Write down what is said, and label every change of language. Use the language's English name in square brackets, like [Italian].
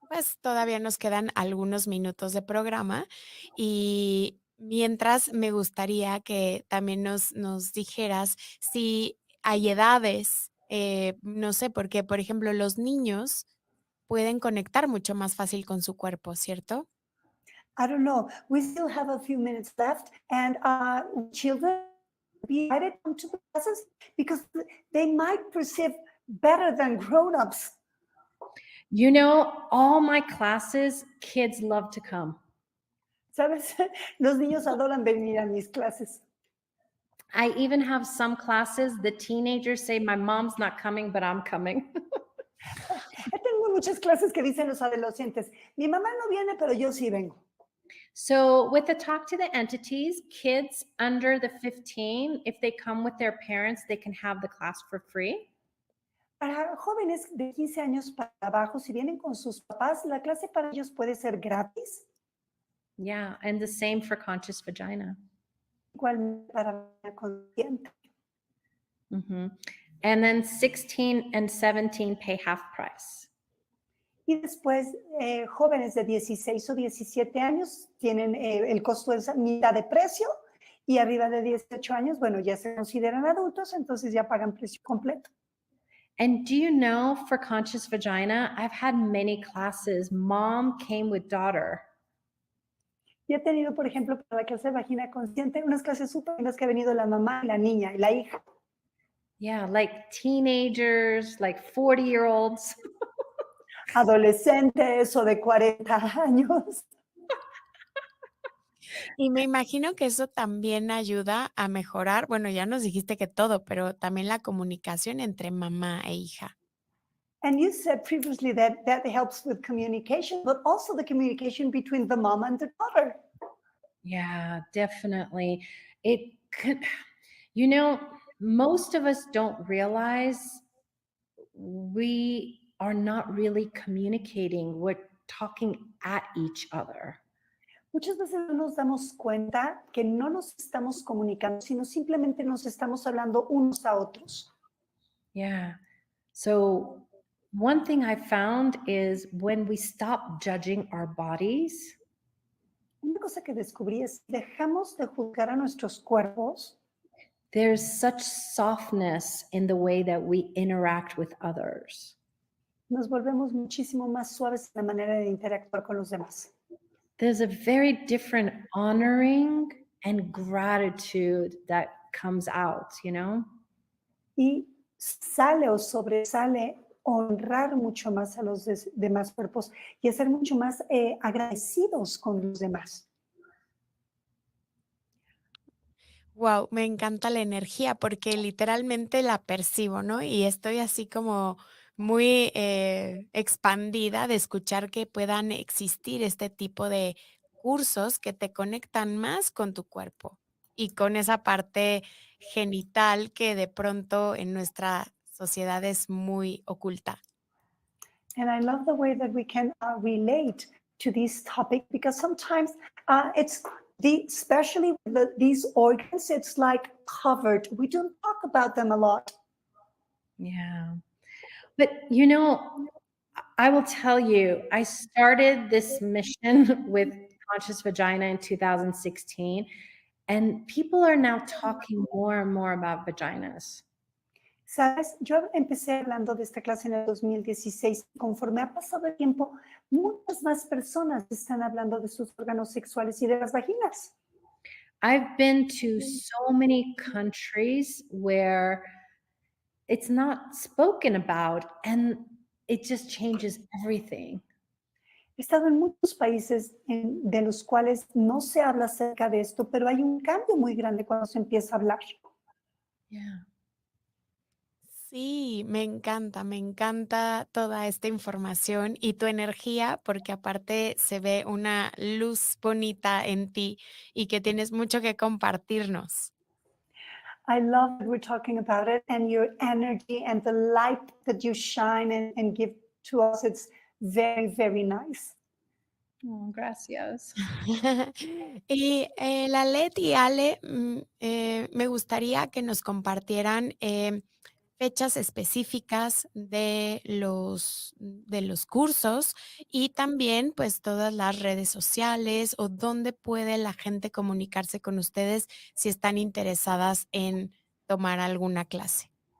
[Spanish] Pues todavía nos quedan algunos minutos de programa y mientras me gustaría que también nos dijeras si hay edades, no sé, porque por ejemplo los niños pueden conectar mucho más fácil con su cuerpo, ¿cierto? [English] I don't know. We still have a few minutes left, and children be invited to the classes because they might perceive better than grown-ups. You know, all my classes, kids love to come. [Spanish] ¿Sabes? Los niños adoran venir a mis clases. [English] I even have some classes, the teenagers say, my mom's not coming, but I'm coming. [Spanish] Tengo muchas clases que dicen los adolescentes, mi mamá no viene, pero yo sí vengo. [English] So, with the talk to the entities, kids under the 15, if they come with their parents, they can have the class for free. [Spanish] Para jóvenes de 15 años para abajo, si vienen con sus papás, la clase para ellos puede ser gratis, [English] Yeah, and the same for conscious vagina. [Spanish] igual para la consciente. Mhm. [English] And then 16 and 17 pay half price. [Spanish] Y después, jóvenes de 16 o 17 años tienen el costo de mitad de precio y arriba de 18 años, bueno, ya se consideran adultos, entonces ya pagan precio completo. [English] And do you know, for conscious vagina, I've had many classes. Mom came with daughter. [Spanish] Y he tenido, por ejemplo, para la clase de vagina consciente, unas clases súper lindas que ha venido la mamá y la niña y la hija. [English] Yeah, like teenagers, like 40-year-olds. [Spanish] Adolescentes o de 40 años. Y me imagino que eso también ayuda a mejorar, bueno, ya nos dijiste que todo, pero también la comunicación entre mamá e hija. [English] And you said previously that that helps with communication, but also the communication between the mom and the daughter. Yeah, definitely. It could, you know, most of us don't realize we are not really communicating, we're talking at each other. [Spanish] Muchas veces no nos damos cuenta que no nos estamos comunicando, sino simplemente nos estamos hablando unos a otros. [English] Yeah. So, one thing I found is when we stop judging our bodies, [Spanish] Una cosa que descubrí es, dejamos de juzgar a nuestros cuerpos, [English] there's such softness in the way that we interact with others. [Spanish] nos volvemos muchísimo más suaves en la manera de interactuar con los demás. [English] There's a very different honoring and gratitude that comes out, you know? [Spanish] Y sale o sobresale honrar mucho más a los demás cuerpos y a ser mucho más agradecidos con los demás. Wow, me encanta la energía porque literalmente la percibo, ¿no? Y estoy así como muy expandida de escuchar que puedan existir este tipo de cursos que te conectan más con tu cuerpo y con esa parte genital que de pronto en nuestra sociedad es muy oculta. [English] And I love the way that we can relate to this topic because sometimes it's especially with these organs, it's like covered. We don't talk about them a lot. Yeah. But you know, I will tell you, I started this mission with Conscious Vagina in 2016, and people are now talking more and more about vaginas. [Spanish] Sabes, yo empecé hablando de esta clase en el 2016. Conforme ha pasado el tiempo, muchas más personas están hablando de sus órganos sexuales y de las vaginas. [English] I've been to so many countries where it's not spoken about, and it just changes everything. [Spanish] He estado en muchos países de los cuales no se habla acerca de esto, pero hay un cambio muy grande cuando se empieza a hablar. [English] Yeah. [Spanish] Sí, me encanta toda esta información y tu energía, porque aparte se ve una luz bonita en ti y que tienes mucho que compartirnos. [English] I love that we're talking about it and your energy and the light that you shine and give to us. It's very, very nice. [Spanish] Oh, gracias. Y Lalet y Ale, me gustaría que nos compartieran fechas específicas de los cursos y también, pues, todas las redes sociales o dónde puede la gente comunicarse con ustedes si están interesadas en tomar alguna clase.